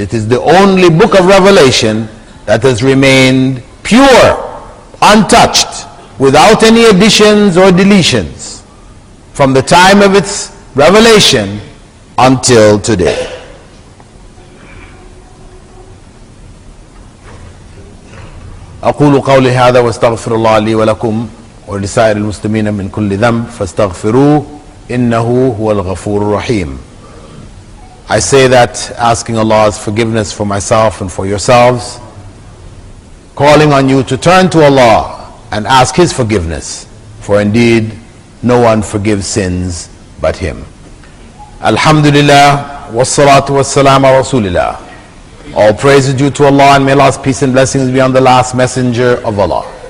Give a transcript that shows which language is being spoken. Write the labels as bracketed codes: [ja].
[en] It is the only book of Revelation that has remained pure, untouched, without any additions or deletions from the time of its revelation until today. [ar] أقول قولي هذا واستغفر الله لي ولكم ولسائر المسلمين من كل ذنب فاستغفروه إنه هو الغفور الرحيم. [en] I say that asking Allah's forgiveness for myself and for yourselves, calling on you to turn to Allah and ask His forgiveness, for indeed no one forgives sins but Him. [ar] Alhamdulillah, wassalatu wassalam ala Rasulillah. [en] All praise is due to Allah, and may Allah's peace and blessings be on the last messenger of Allah.